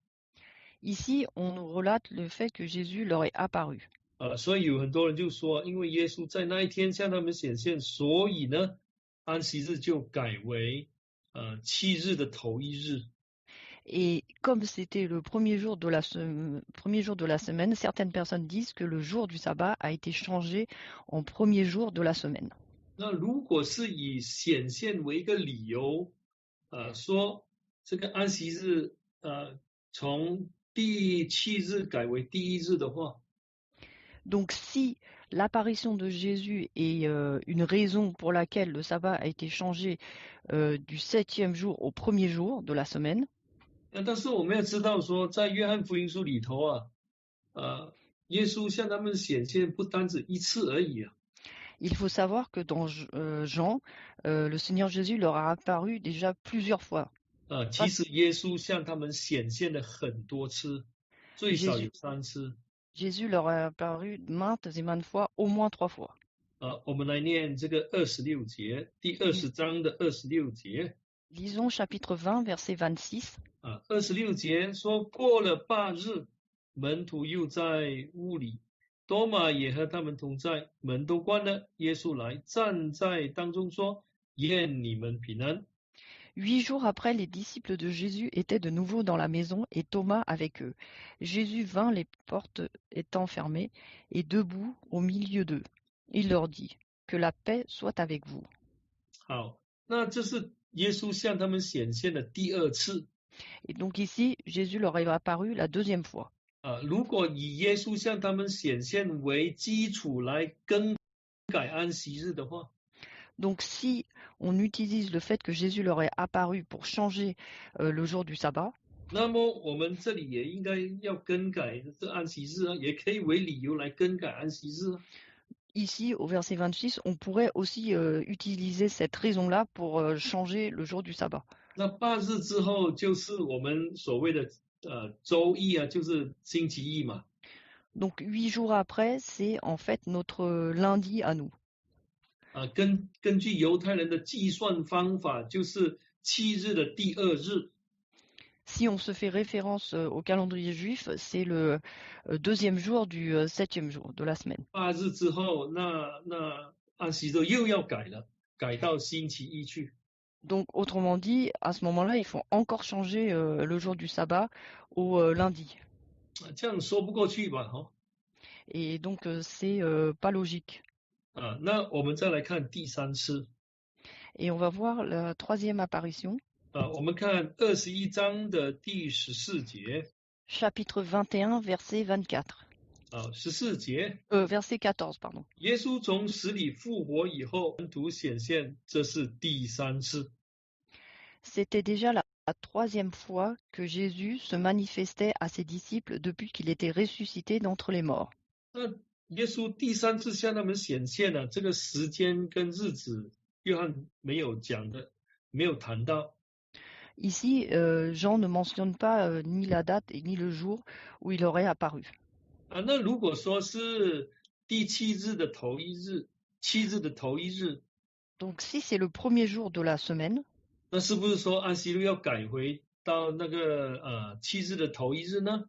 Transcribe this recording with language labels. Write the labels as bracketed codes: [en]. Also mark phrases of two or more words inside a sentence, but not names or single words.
[fr] Ici, on nous relate le fait que Jésus leur est apparu. [zh] 所以有很多人就说，因为耶稣在那一天向他们显现，所以呢，安息日就改为7日的头一日。 [fr] Et comme c'était le premier jour de la semaine, certaines personnes disent que le jour du sabbat a été changé en premier jour de la semaine. [zh] 那如果是以显现为一个理由，说这个安息日从第7日改为第一日的话， [fr] Donc si l'apparition de Jésus est une raison pour laquelle le sabbat a été changé du 7e jour au premier jour de la semaine, [zh] 但是我们要知道说，在约翰福音书里头耶稣向他们显现不单止一次而已。 [fr] il faut savoir que dans Jean, le Seigneur Jésus leur a apparu déjà plusieurs fois. [zh] 其实耶稣向他们显现了很多次，最少有3次。 [fr] Jésus leur a apparu maintes et maintes fois, au moins 3 fois. [zh] 我们来念这个26节，第20章的26节。 [fr] Lisons chapitre 20, verset 26. [zh] 26 节说，过了8日，门徒又在屋里，多马也和他们同在，门都关了。耶稣来站在当中说：愿你们平安。 [fr] 8 jours après, les disciples de Jésus étaient de nouveau dans la maison et Thomas avec eux. Jésus vint, les portes étant fermées, et debout au milieu d'eux. Il leur dit : Que la paix soit avec vous. [zh] 好，那这是耶稣向他们显现的第2次。 [fr] Et donc ici, Jésus leur est apparu la deuxième fois. [zh] 如果以耶稣向他们显现为基础来更改安息日的话， [fr] Donc si on utilise le fait que Jésus leur est apparu pour changer le jour du sabbat, [zh] 那么我们这里也应该要更改这安息日也可以为理由来更改安息日。 [fr] ici au verset 26, on pourrait aussi utiliser cette raison-là pour changer le jour du sabbat. [zh] 那8日之后就是我们所谓的周一就是星期一嘛。 [fr] Donc 8 jours après, c'est en fait notre lundi à nous. [zh] 根据犹太人的计算方法，就是7日的第2日。 [fr] Si on se fait référence au calendrier juif, c'est le deuxième jour du 7e jour de la semaine. [zh] 8 日之后，那安息日又要改了，改到星期一去。 [fr] Donc autrement dit, à ce moment-là, il faut encore changer le jour du sabbat au lundi. [zh] 这样说不过去吧？ [fr] Et donc c'est pas logique. [zh] 那我们再来看第3次。 [fr] Et on va voir la troisième apparition, [zh] 我们看21章的第14节 [fr] chapitre 21, verset 24. [zh] 14节 [fr] Verset 14, pardon. [zh] 耶稣从死里复活以后，门徒显现，这是第3次。 [fr] C'était déjà la troisième fois que Jésus se manifestait à ses disciples depuis qu'il était ressuscité d'entre les morts. [zh] 那耶稣第3次向他们显现了，这个时间跟日子，约翰没有讲的，没有谈到。 [fr] Ici, Jean ne mentionne pas ni la date et ni le jour où il aurait apparu. [zh] 那如果说是第7日的头一日，7日的头一日， [fr] Donc si c'est le premier jour de la semaine, [zh] 那是不是说安息日要改回到那个7日的头一日呢？